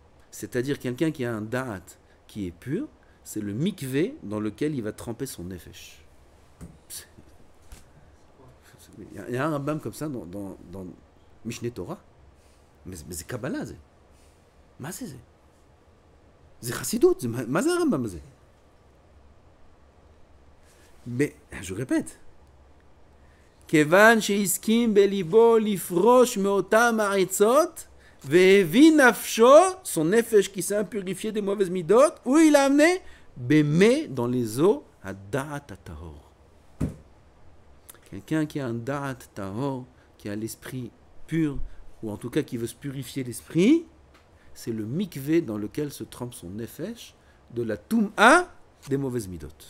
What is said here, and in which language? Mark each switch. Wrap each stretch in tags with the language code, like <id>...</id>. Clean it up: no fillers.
<fr>C'est-à-dire quelqu'un qui a un da'at qui est pur, c'est le mikvé dans lequel il va tremper son nefesh. Il y a un Rambam comme ça dans Mishneh Torah. Mais c'est Kabbalah, c'est.</fr> <he>מה זה? זה חסידות, מה זה הרמב"ם הזה?</he> <fr>je répète,</fr> <he>כיוון שהסכים בליבו לפרוש מאותם העצות, והביא נפשו,</he> <fr>son nefesh qui s'est impurifié des mauvaises midot, où il a amené?</fr> <he>במי</he> <fr>dans les eaux,</fr> <he>הדעת הטהור.</he> <fr>Quelqu'un qui a un da'at tahor, qui a l'esprit pur, ou en tout cas qui veut se purifier l'esprit, c'est le mikvé dans lequel se trempe son nefesh de la toum'a des mauvaises midot.</fr>